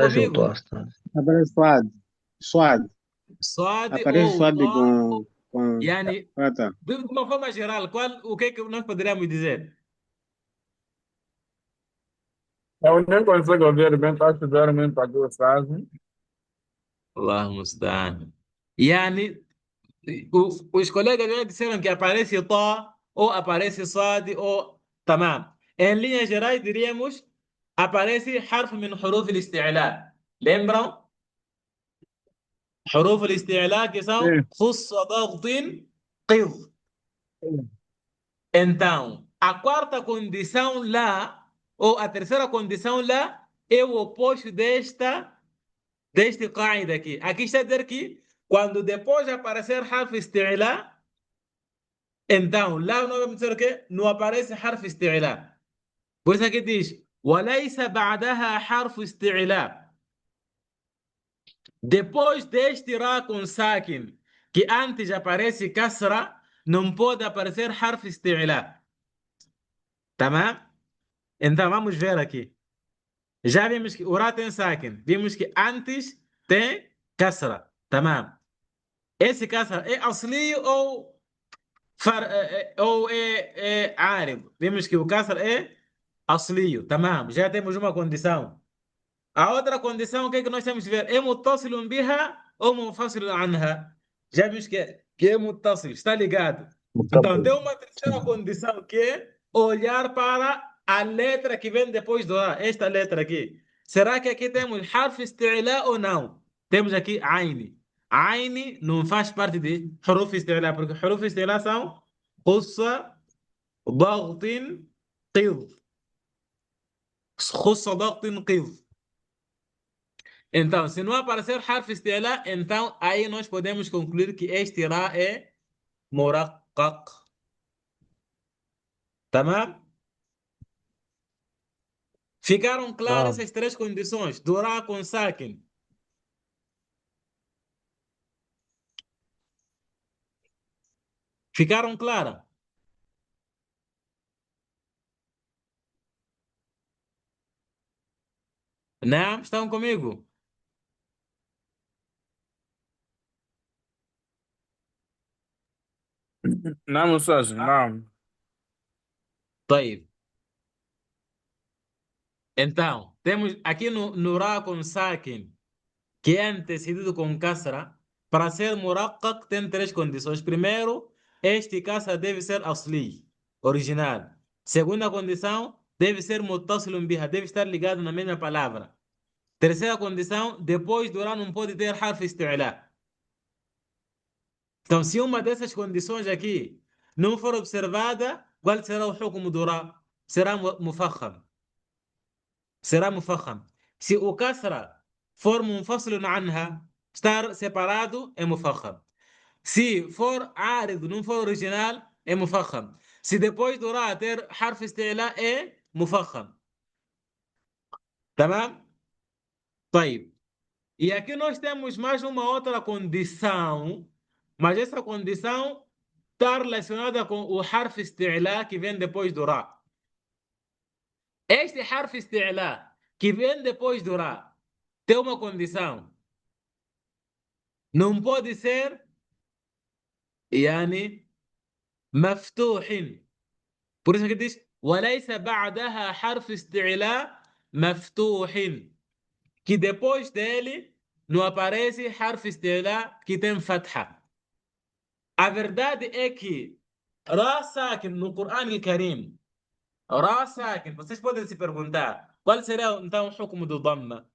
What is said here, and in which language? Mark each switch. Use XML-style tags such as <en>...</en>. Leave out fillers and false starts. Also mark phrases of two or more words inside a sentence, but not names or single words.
<pt>Parece o comigo? tosta. Aparece suado. Suado. Suade Aparece ou suado to, com... yani, Ah, tá. de uma forma geral, o que é que nós poderíamos dizer? Eu nem consigo ouvir bem, está a estudar muito para que Ustazi.</pt> <ar>الله المستعان.</ar> <pt>Yani, os colegas já disseram que aparece to, ou aparece suade, ou tamam. Em linhas gerais, diríamos, aparece</pt> <ar>حرف من حروف الاستعلاء.</ar> <pt>Lembram?</pt> <ar>حروف الاستعلاء</ar> <pt>que são Sim.</pt> <ar>خص ضغط قظ.</ar> <pt>Então, a quarta condição lá, ou a terceira condição lá, é o oposto deste qaida aqui. Aqui está a dizer que quando depois aparecer</pt> <ar>حرف استعلاء,</ar> <pt>então lá não vamos dizer o quê? Não aparece</pt> <ar>حرف استعلاء.</ar> <pt>Por isso aqui diz</pt> <ar>وَلَيْسَ بَعْدَهَا حَرْفُ اسْتِعْلَاء.</ar> <pt>Depois deste ra com sakin, que antes aparece kasra, não pode aparecer</pt> <ar>حرف استعلاء.</ar> <pt>تمام؟ Então vamos ver aqui. Já vimos que o Ra tem sakin. Vimos que antes tem kasra. تمام. Esse kasra é auxílio ou, ou é árido? Vimos que o kasra é auxílio. تمام. Já temos uma condição. A outra condição, o que é que nós temos que ver? É</pt> <ar>متصل بها</ar> <pt>ou</pt> <ar>منفصل عنها?</ar> <pt>Já vimos que é muttasil, está ligado. Então, tem uma terceira condição que é olhar para a letra que vem depois do A, esta letra aqui. Será que aqui temos</pt> <ar>حرف استعلاء</ar> <pt>ou não? Temos aqui aini. Aini não faz parte de</pt> <ar>حروف استعلاء,</ar> <pt>porque</pt> <ar>حروف استعلاء</ar> <pt>são khussa,</pt> <ar>ضغط، قظ. خص، ضغط, qid.</ar> <pt>Então, se não aparecer harf isti'la, então aí nós podemos concluir que este Ra é muraqqaq. Tamam? Ficaram claras نعم. essas três condições do Ra com sakin? Ficaram claras? Não? Estão comigo?</pt> <ar>نعم أستاذ نعم. طيب.</ar> <pt>Então, temos aqui no Ra com sakin, que é antecedido com kasra, para ser muraqqaq tem três condições. Primeiro, este kasra deve ser asli, original. Segunda condição, deve ser</pt> <ar>متصل بها,</ar> <pt>deve estar ligado na mesma palavra. Terceira condição, depois do Ra não pode ter</pt> <ar>حرف استعلاء.</ar> <pt>Então, se uma dessas condições aqui não for observada, qual será o hukumu do Ra? Será mufakham. Será mufakham. Se o kasra for</pt> <ar>منفصل عنها,</ar> <pt>estar separado, é mufakham. Se for árido, não for original, é mufakham. Se depois do Ra ter</pt> <ar>حرف استعلاء,</ar> <pt>é mufakham.</pt> <ar>تمام؟ طيب.</ar> <pt>E aqui nós temos mais uma outra condição, mas essa condição está relacionada com o</pt> <ar>حرف استعلاء</ar> <pt>que vem depois do Ra. Este</pt> <ar>حرف استعلاء</ar> <pt>que vem depois do Ra tem uma condição. Não pode ser</pt> <ar>يعني مفتوح.</ar> <pt>Por isso que diz</pt> <ar>وليس بعدها حرف استعلاء مفتوح.</ar> <pt>Que depois dele não aparece</pt> <ar>حرف استعلاء</ar> <pt>que tem fatha. A verdade é que</pt> <ar>راء ساكنة</ar> <pt>no Corão Al-Karim,</pt> <ar>راء ساكنة,</ar> <pt>vocês podem se perguntar qual será então o hukumu do Dhamma?</pt>